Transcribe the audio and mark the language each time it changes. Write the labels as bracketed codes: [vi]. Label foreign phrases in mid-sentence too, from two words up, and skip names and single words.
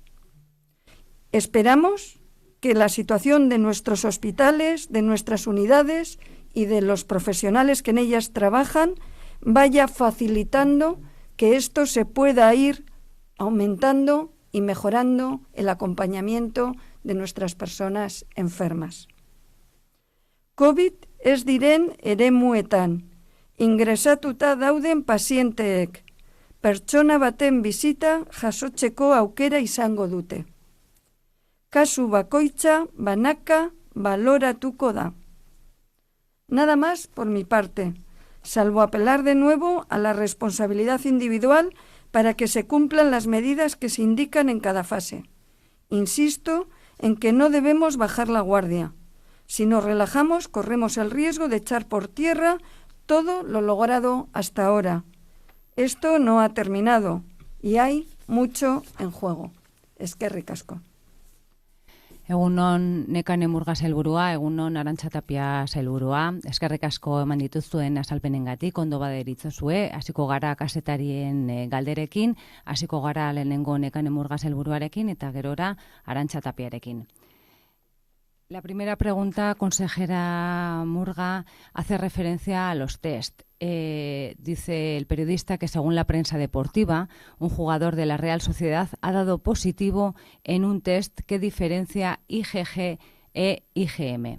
[es] Esperamos que la situación de nuestros hospitales, de nuestras unidades y de los profesionales que en ellas trabajan vaya facilitando que esto se pueda ir aumentando y mejorando el acompañamiento de nuestras personas enfermas. [eu] COVID ez diren eremuetan, ingresatuta dauden pazienteek, pertsona baten bizita jasotzeko aukera izango dute. Kasu bakoitza banaka valoratuko da. [es] Nada más por mi parte, salvo apelar de nuevo a la responsabilidad individual para que se cumplan las medidas que se indican en cada fase. Insisto en que no debemos bajar la guardia. Si nos relajamos, corremos el riesgo de echar por tierra todo lo logrado hasta ahora. Esto no ha terminado y hay mucho en juego. [eu] Eskerrik asko. Egunon Nekane Murga sailburua, egunon Arantxa Tapia sailburua. Eskerrik asko eman dituzuen azalpenengatik, ondo baderitzozue, hasiko gara kazetarien galderekin, hasiko gara lehenengo Nekane Murga sailburuarekin eta gerora Arantxa Tapiarekin. [es] La primera pregunta, consejera Murga, hace referencia a los test. Dice el periodista que según la prensa deportiva, un jugador de la Real Sociedad ha dado positivo en un test que diferencia IgG e IgM.